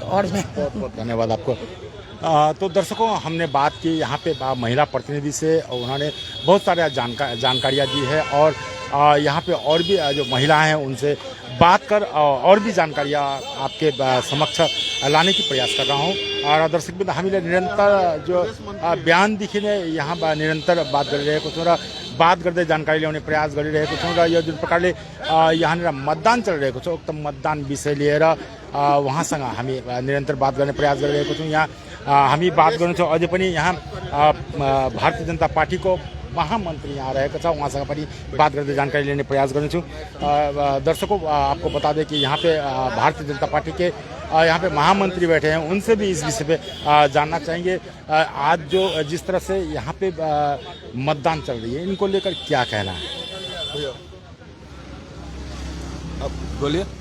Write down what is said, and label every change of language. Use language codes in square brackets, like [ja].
[hi] बहुत धन्यवाद आपको। तो दर्शकों, हमने बात की यहाँ पे महिला प्रतिनिधि से, और उन्होंने बहुत सारे जानकारियाँ दी है, और यहाँ पे और भी जो महिलाएं हैं उनसे बात कर और भी जानकारियाँ आपके समक्ष लाने की प्रयास कर रहा हूँ। [ne] और दर्शक बिंदु हामीले निरंतर जो बयान देखिने यहाँ निरंतर बात गरिरहेको छौँ र बात गर्दै जानकारी ल्याउने प्रयास गरिरहेको छौँ र यो जुन प्रकारले यहाँनिर मतदान चलिरहेको छ उक्त मतदान विषय लिएर उहाँसँग हामी निरन्तर बात गर्ने प्रयास गरिरहेको छौँ। यहाँ हामी बात गर्नेछौँ अझै पनि यहाँ भारतीय जनता पार्टीको महामंत्री यहाँ रहेको छ, उहाँसँग पनि बात गर्दै जानकारी लेने प्रयास गर्नेछु। [hi] दर्शकों, आपको बता दें कि यहाँ पे भारतीय जनता पार्टी के यहाँ पे महामंत्री बैठे हैं, उनसे भी इस विषय पे जानना चाहेंगे। आज जो जिस तरह से यहाँ पे मतदान चल रही है, इनको लेकर क्या कहना है? अब बोलिए,